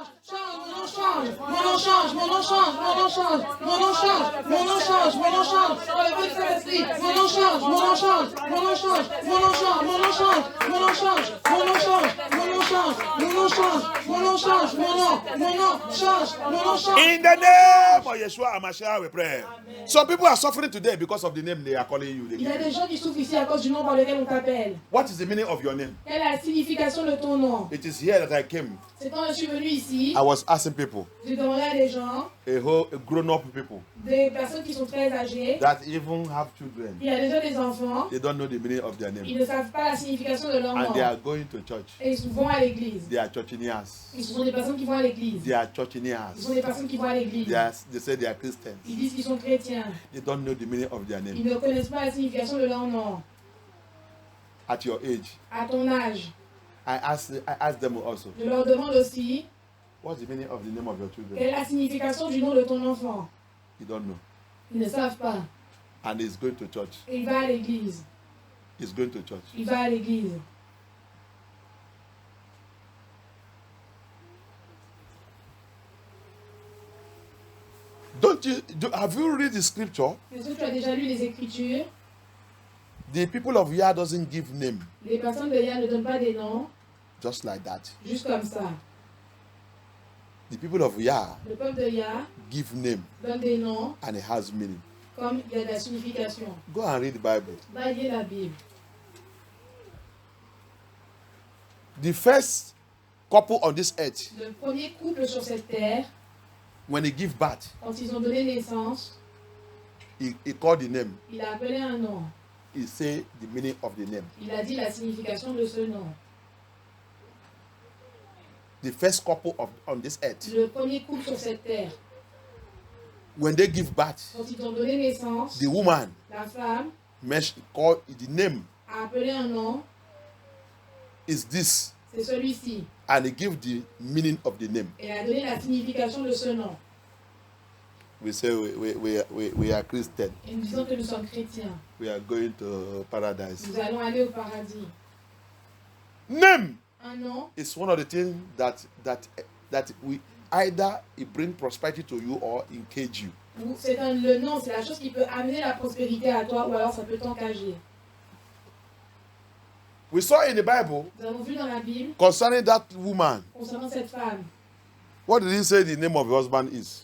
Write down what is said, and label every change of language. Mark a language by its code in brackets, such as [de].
[fr] Mon nom change, mon nom change, mon nom change, mon nom change, mon nom change, mon nom change. Par le feu du Saint-Esprit, Saint-Esprit, mon nom change, mon nom change, mon nom change, mon nom change, mon nom change, mon nom change, mon nom change, mon nom change, mon nom change, mon nom change, mon nom change, mon nom change. [en] In the name of Yeshua HaMashiach, we pray. Some people are suffering today because of the name they are calling you. [fr] Il y a des gens qui souffrent ici à cause du nom par lequel on t'appelle. [en] What is the meaning of your name? [fr] Quelle est la signification de ton nom? [en] It is here that I came. [fr] C'est quand je suis venu ici, [en] I was asking people, [fr] j'ai demandé à des gens, [en] a grown-up people, [fr] des personnes qui sont très âgées, [en] that even have children. [fr] il y a déjà des enfants, [en] They don't know the meaning of their [fr] ils [en] name. [fr] ne savent pas la signification de leur [en] And [fr] nom. [en] they are going to church. [fr] Et ils vont à l'église. [en] They are churchineers. [fr] Ils sont des personnes qui vont à l'église. [en] They are [fr] Ils sont [en] churchineers. [fr] des personnes qui vont à l'église. [en] They say they are Christians. [fr] Ils disent qu'ils sont chrétiens. [en] They don't know the meaning of their name. [fr] Ils ne connaissent pas la signification de leur nom. [en] At your age, [fr] À ton âge, [en] I ask them also, [fr] je leur demande aussi [en] what's the meaning of the name of your children? [fr] quelle est la signification du nom de ton enfant. [en] You don't know. [fr] Ils ne savent pas. [en] And he's going to church. [fr] Et il va à l'église. [en] He's going to church. [fr] Il va à l'église. [en] Have you read the scripture? [fr] Est-ce que tu as déjà lu les Écritures? [en] The people of Yah doesn't give name [fr] Les personnes de Yah ne donnent pas des noms, [en] just like that. [fr] juste comme ça. [en] The people of Yah [fr] Le peuple de Yah [en] give name [fr] donne des noms [en] and it has meaning. [fr] comme il y a de la signification. [en] Go and read the Bible. [fr] Va lire la Bible. [en] The first couple on this earth, [fr] Le premier couple sur cette terre, [en] when they give birth, [fr] quand ils ont donné naissance, [en] he called the name. [fr] il a appelé un nom. [en] He say the meaning of the name. [fr] Il a dit la signification de ce nom. [en] The first couple on this earth, [fr] Le premier couple sur cette terre, [en] when they give birth, [fr] quand ils ont donné naissance, [en] the woman [fr] la femme [en] called the name [fr] a appelé un nom, [en] is this, [fr] c'est celui-ci. [en] and he give the meaning of the name. [fr] Et a donné la signification de ce nom. [en] We say we are Christian. [fr] Et nous disons que nous sommes chrétiens. [en] We are going to paradise. [fr] Nous allons aller au paradis. [en] Name [fr] Un nom, [en] is one of the things that we either it bring prosperity to you or engage you. [fr] le nom, c'est la chose qui peut amener la prospérité à toi ou alors ça peut t'engager. [en] We saw in the Bible [fr] Nous avons vu dans la Bible, [en] concerning that woman. [fr] concernant cette femme, [en] What did he say the name of her husband is?